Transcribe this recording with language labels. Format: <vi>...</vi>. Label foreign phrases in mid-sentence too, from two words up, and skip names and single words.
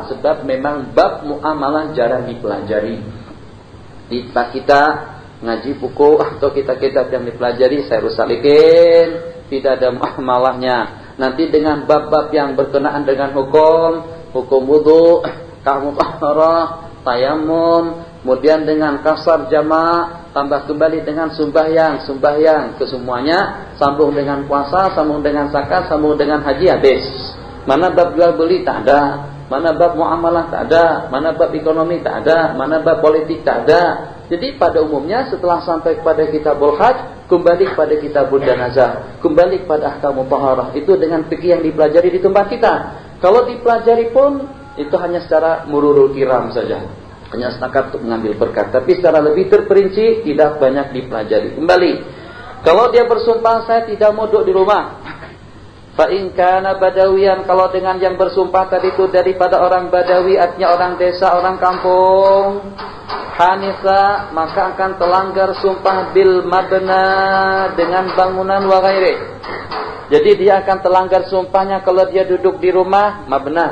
<ms>Sebab memang bab muamalah jarang dipelajari. Di tempat kita ngaji buku atau kitab-kitab yang dipelajari, saya rusalikin, tidak ada muamalahnya. Nanti dengan bab-bab yang berkenaan dengan hukum wudu, kahmutahara, tayamum, kemudian dengan kasar jama', tambah kembali dengan sembahyang, kesemuanya, sambung dengan puasa, sambung dengan zakat, sambung dengan haji, habis. Mana bab jual beli tak ada, mana bab muamalah tak ada, mana bab ekonomi tak ada, mana bab politik tak ada. Jadi pada umumnya setelah sampai kepada</ms> <ar>كتاب الحج,</ar> <ms>kembali kepada</ms> <ar>كتاب الجنازة,</ar> <ms>kembali kepada</ms> <ar>أحكام الطهارة.</ar> <ms>Itu dengan fikih yang dipelajari di tempat kita. Kalau dipelajari pun itu hanya secara</ms> <ar>مرور الكرام</ar> <ms>saja, hanya setakat untuk mengambil berkat. Tapi secara lebih terperinci tidak banyak dipelajari. Kembali, kalau dia bersumpah saya tidak mau duduk di rumah,</ms> <ar>فإن كان بدويا,</ar> <ms>kalau dengan yang bersumpah tadi itu daripada orang badawi, artinya orang desa, orang kampung, hanisa, maka akan terlanggar sumpah</ms> <ar>بالمبنى,</ar> <ms>dengan bangunan</ms> <ar>وغير.</ar> <ms>Jadi dia akan terlanggar sumpahnya kalau dia duduk di rumah mabna.</ms>